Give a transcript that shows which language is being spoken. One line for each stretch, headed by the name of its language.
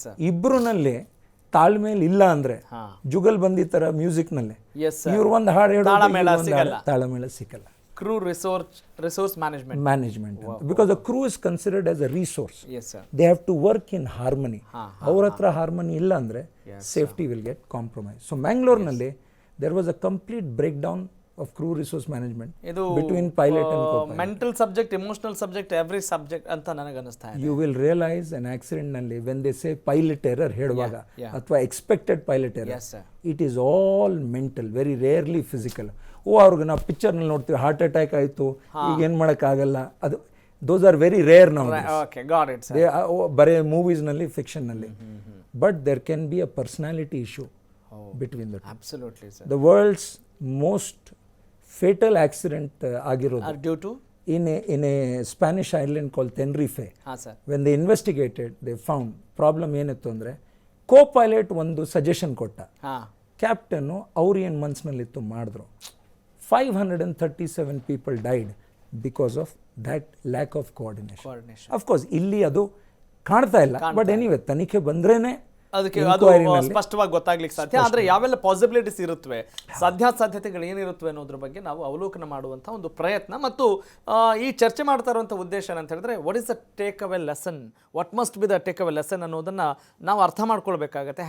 Kannada: ಇಬ್ರುನಲ್ಲಿ ತಾಳ್ಮೇಲೆ ಇಲ್ಲ ಅಂದ್ರೆ ಜುಗಲ್ ಬಂದಿ ತರ ಮ್ಯೂಸಿಕ್ ನಲ್ಲಿ ಇವ್ರು ಒಂದು ಹಾಡು ಹೇಳೋ ತಾಳಮೇಳ ಸಿಕ್ಕಲ್ಲ.
English: Crew resource management because the crew is considered as a resource. They have to work in harmony.
Kannada: ಅವ್ರ ಹತ್ರ ಹಾರ್ಮನಿ ಇಲ್ಲ ಅಂದ್ರೆ
English: Safety will get compromise. So ಮ್ಯಾಂಗ್ಳೂರ್ನಲ್ಲಿ there was a complete breakdown of crew resource management
Kannada: ಇದು
English: between pilot and co-pilot.
Kannada: Mental subject, emotional subject, every subject ಅಂತ ನನಗೆ ಅನಿಸ್ತಾ ಇದೆ.
English: You will realize an accident ನಲ್ಲಿ when they say pilot error
Kannada: ಹೇಳುವಾಗ ಅಥವಾ
English: expected pilot error, Yes, sir. it is all mental, very rarely physical.
Kannada: ಅವ್ರಿಗೆ ನಾವು ಪಿಕ್ಚರ್ನಲ್ಲಿ ನೋಡ್ತೀವಿ ಹಾರ್ಟ್ ಅಟ್ಯಾಕ್ ಆಯಿತು, ಈಗ ಏನು ಮಾಡೋಕ್ಕಾಗಲ್ಲ, ಅದು
English: those are very rare now. Okay, got it sir.
Kannada: ಬರೀ ಮೂವೀಸ್ನಲ್ಲಿ ಫಿಕ್ಷನ್ನಲ್ಲಿ.
English: But there can be a personality issue between the absolutely sir. The world's most fatal accident ಆಗಿರೋದು due to in a Spanish island called Tenerife.
Kannada: ಹಾಂ sir.
English: When they investigated, they found
Kannada: problem ಏನಿತ್ತು ಅಂದರೆ ಕೋ-ಪೈಲಟ್ ಒಂದು suggestion ಕೊಟ್ಟ, ಹಾಂ, captain ಅವ್ರು ಏನು ಮನಸ್ಸಿನಲ್ಲಿತ್ತು ಮಾಡಿದ್ರು.
English: 537 people died because of that lack of coordination.
Kannada: Of course, ಇಲ್ಲಿ ಅದು ಕಾಣ್ತಾ ಇಲ್ಲ, ಬಟ್ ಎನಿವೆ ತನಿಖೆ ಬಂದ್ರೇನೆ ಅದಕ್ಕೆ ಅದು ಸ್ಪಷ್ಟವಾಗಿ ಗೊತ್ತಾಗ್ಲಿಕ್ಕೆ ಸಾಧ್ಯ. ಆದರೆ ಯಾವೆಲ್ಲ ಪಾಸಿಬಿಲಿಟೀಸ್ ಇರುತ್ತವೆ, ಸಾಧ್ಯತೆಗಳು ಏನಿರುತ್ತವೆ ಅನ್ನೋದ್ರ ಬಗ್ಗೆ ನಾವು ಅವಲೋಕನ ಮಾಡುವಂಥ ಒಂದು ಪ್ರಯತ್ನ ಮತ್ತು ಈ ಚರ್ಚೆ ಮಾಡ್ತಾ ಇರುವಂಥ ಉದ್ದೇಶ ಏನಂತ ಹೇಳಿದ್ರೆ,
English: what is the take away lesson,
Kannada: what must be the take away lesson ಅನ್ನೋದನ್ನು ನಾವು ಅರ್ಥ ಮಾಡ್ಕೊಳ್ಬೇಕಾಗತ್ತೆ.